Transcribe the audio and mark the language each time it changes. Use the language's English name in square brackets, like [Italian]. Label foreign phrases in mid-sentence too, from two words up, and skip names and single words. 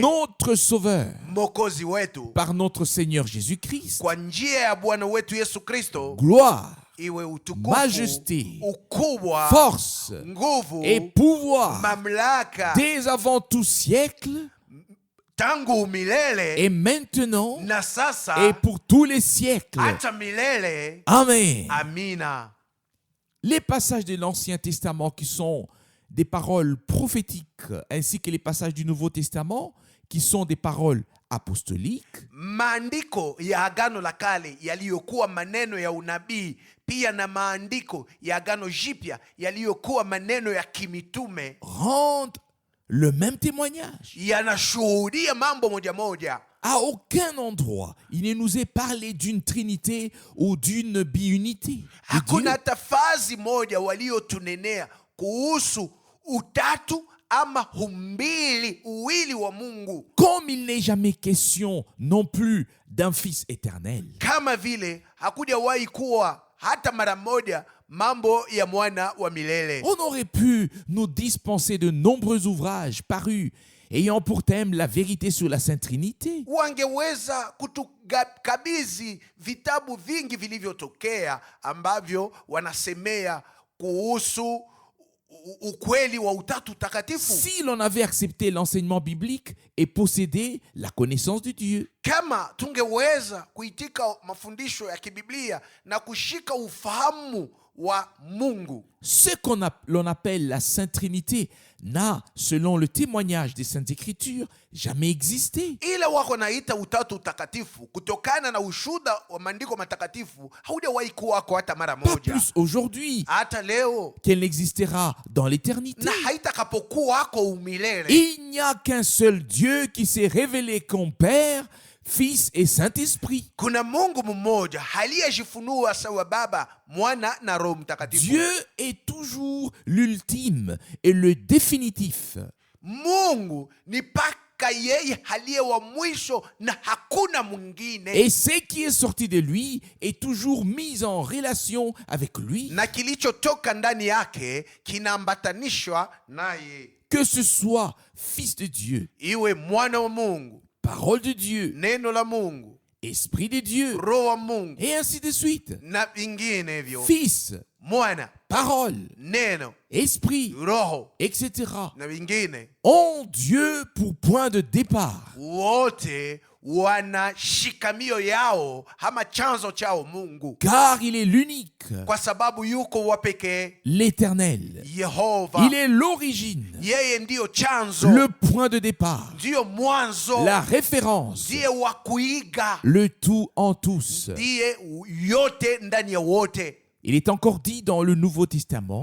[French] notre Sauveur, [Swahili] Mwokozi wetu, [French] par notre Seigneur Jésus-Christ, [Swahili] kwa njia ya Bwana wetu Yesu Kristo, [French] gloire, [Swahili] iwe utukufu, [French] majesté, [Swahili] ukubwa, [French] force [Swahili] nguvu, [French] et pouvoir [Swahili] mamlaka, [French] dès avant tout siècle [Swahili] tangu milele [French] et maintenant [Swahili] na sasa [French] et pour tous les siècles. [Swahili] hata milele. [French] Amen. [Swahili] Amina. [French] Les passages de l'Ancien Testament qui sont des paroles prophétiques, ainsi que les passages du Nouveau Testament qui sont des paroles apostoliques, [Swahili] Maandiko ya Agano la Kale yaliyokuwa maneno ya unabii, pia na maandiko ya Agano Jipya yaliyokuwa maneno ya kimitume, [French] rendent le même témoignage. [Swahili] yanashuhudia mambo moja moja. [French] À aucun endroit, il ne nous est parlé d'une trinité ou d'une biunité de Dieu. [Swahili] Hakuna hata fazi moja waliotunenea kuhusu utatu ama umbili, uwili wa Mungu. [French] Comme il n'est jamais question non plus d'un Fils éternel. [Swahili] Kama vile hakujawahi kuwa hata mara moja mambo ya mwana wa milele. [French] On aurait pu nous dispenser de nombreux ouvrages parus ayant pour thème la vérité sur la Sainte Trinité. [Swahili] Wangeweza kutukabidhi vitabu vingi vilivyotokea ambavyo wanasemea kuhusu ukweli wa utatu takatifu. [French] Si l'on avait accepté l'enseignement biblique et possédé la connaissance de Dieu. [Swahili] Kama tungeweza kuitika mafundisho ya kibiblia na kushika ufahamu wa Mungu. [French] Ce l'on appelle la Sainte Trinité n'a, selon le témoignage des Saintes Écritures, jamais existé. [Swahili] Ila wako naita utatu takatifu kutokana na ushuhuda wa maandiko matakatifu haujawahi kuwako hata mara [French] Pas [Swahili] moja. [French] plus aujourd'hui [Swahili] Hata leo [French] qu'elle n'existera dans l'éternité. [Swahili] na haitakapokuwako umilele. [French] Il n'y a qu'un seul Dieu qui s'est révélé comme Père, Fils et Saint-Esprit. [Swahili] Kuna Mungu mmoja aliyejifunua sawa Baba, Mwana na Roho Mtakatifu. [French] Dieu est toujours l'ultime et le définitif. [Swahili] Mungu ni paka yeye aliye wa mwisho na hakuna mwingine. [French] Et ce qui est sorti de lui est toujours mis en relation avec lui. [Swahili] Na kilichotoka ndani yake kinaambatanishwa naye. [French] Que ce soit Fils de Dieu, [Swahili] Iwe mwana wa Mungu, [French] parole de Dieu, [Swahili] neno la Mungu, [French] Esprit de Dieu, [Swahili] Roho wa Mungu [French] et ainsi de suite. [Swahili] na vinginevyo. [French] Fils, [Swahili] Mwana, [French] parole, [Swahili] neno, [French] esprit, [Swahili] Roho [French] etc. [Swahili] na vingine, [French] ont Dieu pour point de départ. [Swahili] wote wana shikamio yao ama chanzo chao Mungu, [French] Car il est l'unique, [Swahili] kwa sababu yuko wa pekee, [French] l'éternel. [Swahili] Yehova. [French] Il est l'origine, [Swahili] Yeye ndiyo chanzo, [French] le point de départ, [Swahili] ndiyo mwanzo, [French] la référence, [Swahili] ndiye wa kuiga, [French] le tout en tous. [Swahili] ndiye yote ndani ya wote. [French] Il est encore dit dans le Nouveau Testament,